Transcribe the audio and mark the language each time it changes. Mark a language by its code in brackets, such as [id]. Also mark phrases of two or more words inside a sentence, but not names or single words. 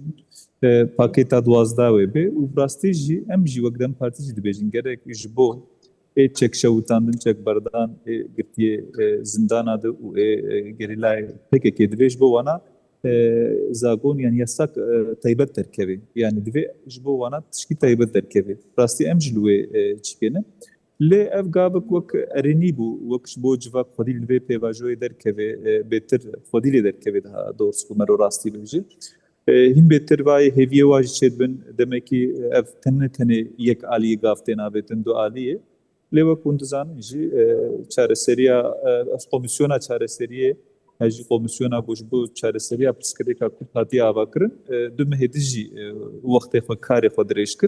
[ku] Pakêta 12 wê bê û rastî jî em jî wek dem partî jî dibêjin gerek ji bo çekşewitandin çekberdan girtiye zindana de û gerîlayê PKK divê ji bo wana zagon yani yasak taybet derkevê yani divê ji bo wana tişkî taybet derkevê rastî em jî li wê çîkêne lê ev gavek wek erênî bû wek ji bo civa xwedî li vê pêvajoyê derkevê bêtir xwedî lê derkevê [tr] daha doğrusu [ku] bu mero rastî bêje hîn bêtir vayê hêviyê wa jî çêdibin demekî ev tenê yek aliyê gav tê navêtin du aliyê lê wek hûn dizanin jî çareseriya komisyona çareseriyê jî komisyona ku ji bo çareseriya pirsgirêka Kurd hatiye avakirin du mehê jî wextê xwe karê xwe dirêj kir.